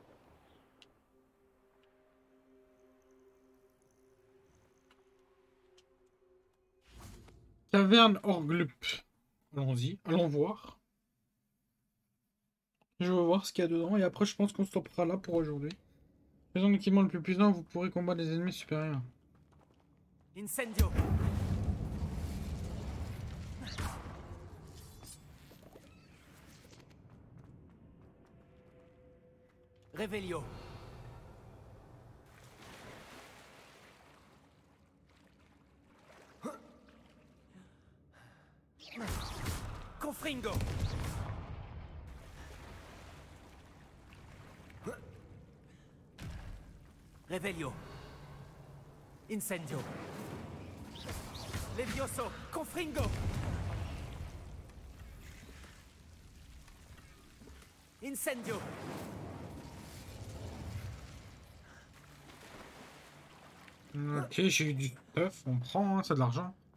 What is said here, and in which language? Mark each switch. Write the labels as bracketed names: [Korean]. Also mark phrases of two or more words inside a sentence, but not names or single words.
[French] Caverne Orglup. Allons-y, allons voir. Je veux voir ce qu'il y a dedans et après je pense qu'on stoppera là pour aujourd'hui. Faisant l'équipement le plus puissant, vous pourrez combattre des ennemis supérieurs. Incendio. Revelio. Confringo. Revelio. Incendio. Levioso. Confringo. Incendio. Ok, j'ai eu du stuff, on prend, hein, c'est de l'argent.